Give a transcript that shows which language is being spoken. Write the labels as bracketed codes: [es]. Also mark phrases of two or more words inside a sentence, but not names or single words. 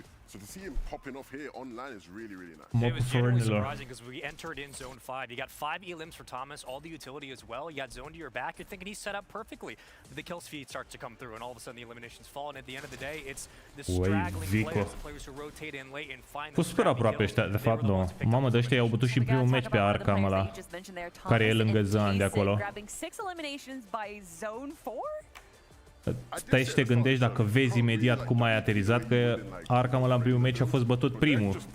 [en] So to see him popping off here online is really, really nice. It was genuinely surprising because we entered in zone 5. You got 5 elims for Thomas, all the utility as well. You got zone to your back. You're thinking he's set up perfectly. The kill feed starts to come through, and all of a sudden the eliminations fall. And at the end of the day, it's the straggling players, the players who rotate in late and find the [ro] super aproape ăștia, de fapt, nu. Mamă, de ăștia au bătut și primul meci pe Arkham ăla, care e lângă Zandy acolo. Stai și te gândești dacă vezi imediat cum ai aterizat, că Arkham ăla în primul meci a fost bătut primul.